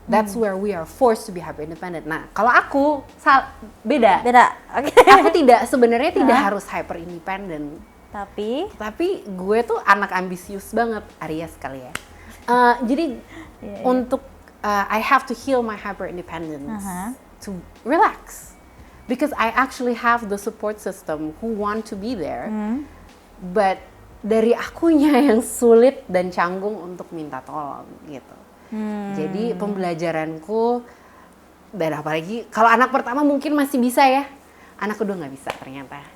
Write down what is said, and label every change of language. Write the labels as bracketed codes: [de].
[en] That's where we are forced to be hyper independent. [id] Nah, kalau aku beda. Beda. Oke. Aku sebenarnya tidak harus hyper independent. Tapi gue tuh anak ambisius banget, Aries kali ya. Jadi untuk [en] I have to heal my hyper independence to relax. Because I actually have the support system who want to be there. But [id] dari akunya yang sulit dan canggung untuk minta tolong gitu. Jadi pembelajaranku, dan apalagi kalau anak pertama mungkin masih bisa ya, anak kedua nggak bisa ternyata.